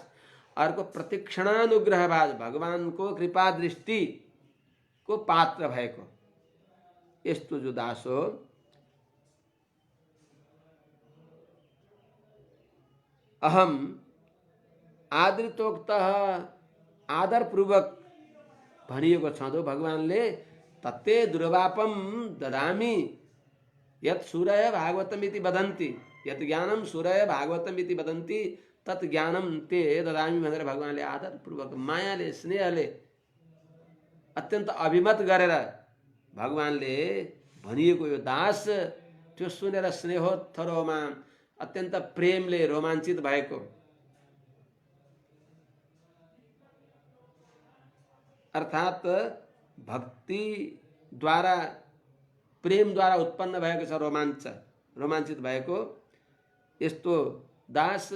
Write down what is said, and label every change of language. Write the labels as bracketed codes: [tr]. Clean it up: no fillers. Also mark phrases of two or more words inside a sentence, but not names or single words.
[ne] अर्को [sa] प्रतीक्षणानुग्रह भाज, [ne] भगवानको कृपा दृष्टिको पात्र भएको यस्तो जो दास हो, [sa] अहम आदृतोक्त, [ne] आदरपूर्वक भनिएको छ जो भगवानले [sa] तत्ते दुर्वापम ददामि यत् सूरय भागवतम इति वदन्ति, यत् ज्ञानम सूरय भागवतम इति वदन्ति तत् ज्ञानम ते ददामि [ne] भनेर भगवानले आदरपूर्वक मायाले स्नेहले अत्यन्त अभिमत गरेर भगवानले भनिएको यो दास त्यो सुनेर स्नेहोत्थरोमा अत्यन्त प्रेमले रोमाञ्चित भएको। अर्थात भक्ति द्वारा, प्रेम द्वारा उत्पन्न भएको छ रोमाञ्चित भएको यस्तो दास।